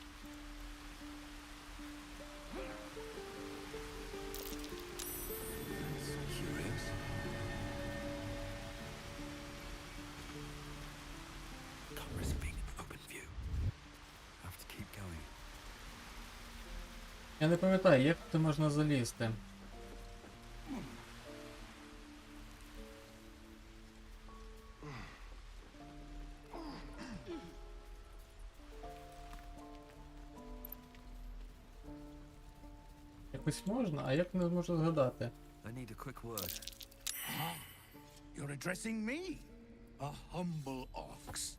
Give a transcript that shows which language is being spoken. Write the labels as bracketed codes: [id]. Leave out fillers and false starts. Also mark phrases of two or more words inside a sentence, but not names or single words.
[en] Curious. Can't risk being in open view. Have to keep going. [uk] Я не пам'ятаю, як тут можна залізти. Якось можна, а як не можу згадати? [en] I need a quick word. You're addressing me, a humble ox.